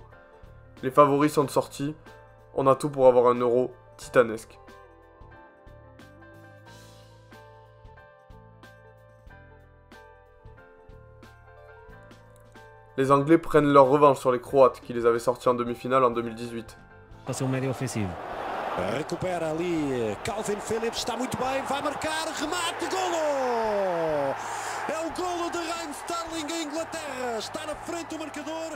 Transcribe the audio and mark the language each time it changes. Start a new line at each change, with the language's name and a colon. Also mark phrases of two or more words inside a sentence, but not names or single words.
French: Les favoris sont sortis, on a tout pour avoir un Euro titanesque. Les Anglais prennent leur revanche sur les Croates qui les avaient sortis en demi-finale en 2018.
Portuguese: Passou médio ofensivo. Recupera ali Calvin Phillips, está muito bem, vai marcar, remate, golo! É o golo de Raheem Sterling à Inglaterra, está na frente do marcador.